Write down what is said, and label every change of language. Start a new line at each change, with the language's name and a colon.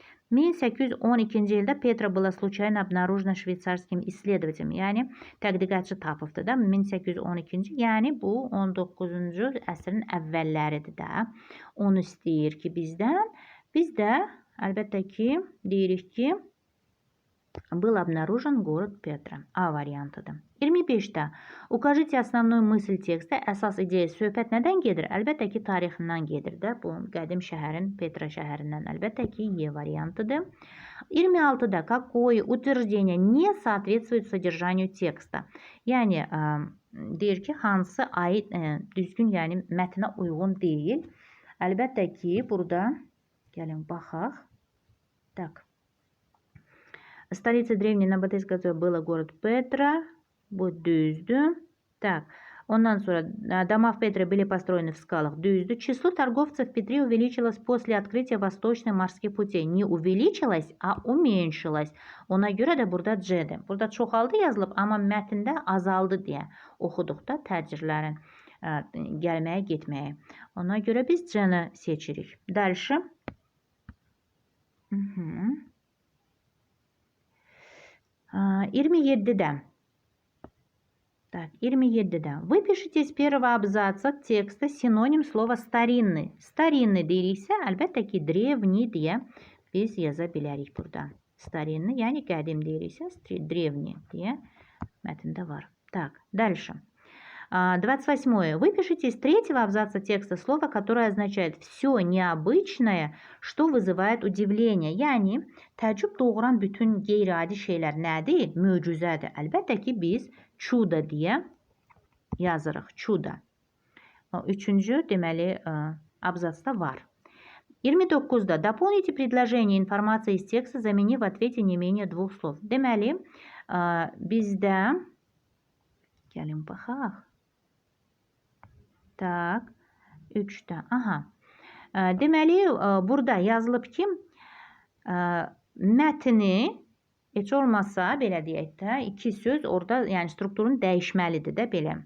Russian: 1812 ildə Petra была случайно обнаружена швейцарским исследователем.
Azerbaijani: Yəni tədqiqatçı tapıbdı da 1812, yəni bu 19-cu əsrin əvvəlləridir də. Onu istəyir ki bizdən. Biz də əlbəttə ki deyirik ki
Russian: был обнаружен город Петра.
Azerbaijani: A variantıdır.
Russian: 25-də укажите основную мысль текста.
Azerbaijani: Əsas ideya söhbət nədən gedir? Əlbəttə ki tarixindən gedir də. Bu qədim şəhərin Petra şəhərindən əlbəttə ki E variantıdır.
Russian: 26-da какое утверждение не соответствует содержанию текста.
Azerbaijani: Yəni deyir ki hansı aid düzgün, yəni mətnə uyğun deyil. Əlbəttə ki burada gəlin baxaq.
Russian: Так. Столица древней Набатейской была город Петра.
Azerbaijani: Bu düzdür.
Russian: Так.
Azerbaijani: Ondan sonra
Russian: дома в Петре были построены в скалах.
Azerbaijani: Düzdür.
Russian: Число торговцев в Петре увеличилось после открытия восточных морских путей. Не увеличилось, а уменьшилось.
Azerbaijani: Ona görə də burada C'dir. Burada çoxaldı yazılıb, amma mətndə azaldı deyə oxuduqda təcirlərin gəlməyə, getməyə. Ona görə biz C-ni seçirik.
Russian: Dəlşi.
Azerbaijani: 27-də.
Russian: Так,
Azerbaijani: 27-də.
Russian: Выпишите из первого абзаца текста синоним слова старинный.
Azerbaijani: Старинный deyiriksə, əlbəttə ki, древний deyə biz yaza bilərik burada. Старинный, yəni qədim deyiriksə, древний deyə mətndə var.
Russian: Так, дальше. 28. Выпишите из третьего абзаца текста слово, которое означает все необычное, что вызывает удивление.
Azerbaijani: Yəni, təəccüb doğuran bütün qeyri-adi şeylər nədir? Möcüzədir. Əlbəttə ki, biz çuda deyə yazırıq. Çuda. Üçüncü, deməli, абзацda var.
Russian: 29-da дополните предложение информации из текста, заменив в ответе не менее двух слов.
Azerbaijani: Deməli, bizdə gəlin baxaq. Так, 3-də. Aha. Deməli, burada yazılıb ki, mətni heç olmasa, belə deyək də, iki söz orada, yəni strukturun dəyişməlidir də belə.